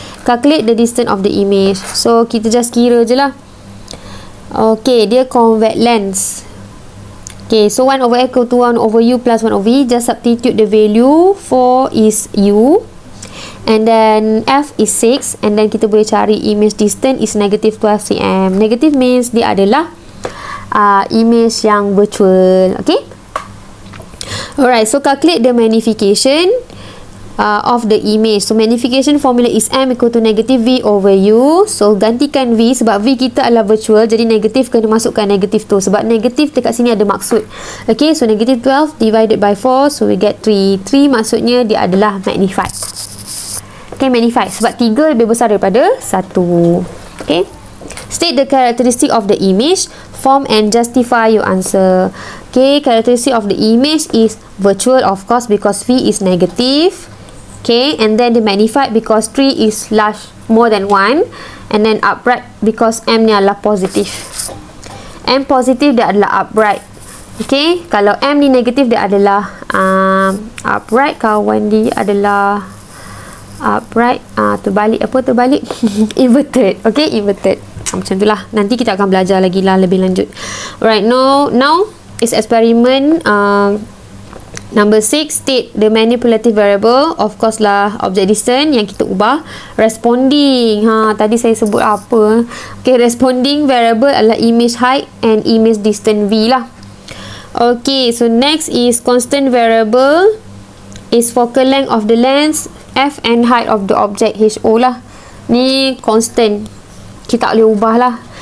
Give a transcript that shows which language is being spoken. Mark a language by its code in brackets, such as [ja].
[en] Calculate the distance of the image. So [ms] kita just kira je lah. Okay, dia convex lens. [en] Okay, so 1 over f equal to 1 over u plus 1 over v. Just substitute the value. 4 is u, and then f is 6, and then [ms] kita boleh cari [en] image distance is negative 12 cm. [ms] Negative means dia adalah image yang virtual. [en] Okay, alright, so calculate the magnification of the image. So magnification formula is m equal to negative v over u. [ms] So gantikan v sebab v kita adalah virtual, jadi negatif kena masukkan negatif tu sebab negatif dekat sini ada maksud. [en] Okay, so negative 12 divided by 4, so we get 3. [ms] 3 maksudnya dia adalah magnified. Okay, magnified sebab 3 lebih besar daripada 1. [en] Okay, state the characteristic of the image, form and justify your answer. Okay, characteristic of the image is virtual, of course, because v is negative. Okay, and then the magnified because 3 is large, more than 1, and then upright because [ms] m ni adalah positif. M positif dia adalah upright. Okay, kalau m ni negatif dia adalah upright, kawan dia adalah upright, terbalik inverted. Okay, inverted. Macam tu lah, nanti kita akan belajar lagi lah lebih lanjut. [en] Alright, now is experiment number 6. State the manipulative variable, of course lah object distance yang kita ubah. [ms] Responding, tadi saya sebut apa? Okay, responding variable adalah image height and image distance v lah. [en] Okay, so next is constant variable is focal length of the lens f and height of the object ho lah. [ms] Ni constant, kita tak boleh ubah lah.